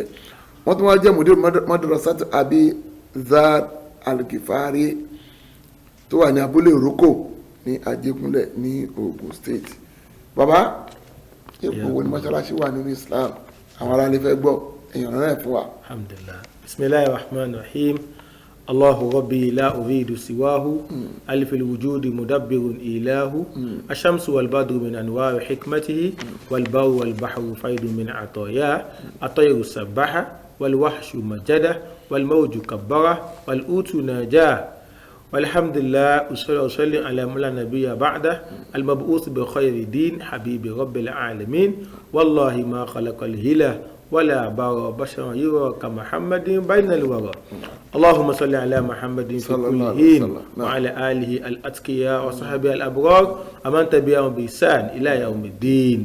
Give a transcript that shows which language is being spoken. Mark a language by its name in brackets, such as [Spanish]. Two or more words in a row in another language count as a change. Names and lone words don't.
[Yoruba] Wọ́n tún wá jẹ́ [Arabic] مدير مدرسة [Yoruba] Abi Zar Al-Ghifari tó wà ní abúlé Ìrókò ní Ajégúnlẹ̀ ní Ogun State. Bàbá ipò wo ni mọ́ṣáláṣí wà nínú Islam? Àwọn ará ilé fẹ́ gbọ́ èèyàn náà fún wa. Alhamdulillah. [Arabic] بسم الله الرحمن الرحيم. الله ربي لا أريد سواه ألف الوجود مدبر إله الشمس والبدر من أنوار حكمته والبر والبحر فيض من عطاياه الطير السباحة والوحش مجده والموج كبره والأوت ناجاه والحمد لله أصلي على مولا نبي بعده المبعوث بخير دين حبيب رب العالمين والله ما خلق الهلة ولا بار بشر يرى كمحمد بين الورى اللهم صل على محمد في كل حين وعلى آله الأتقياء وصحبه الأبرار ومن تبعهم بإحسان إلى يوم الدين.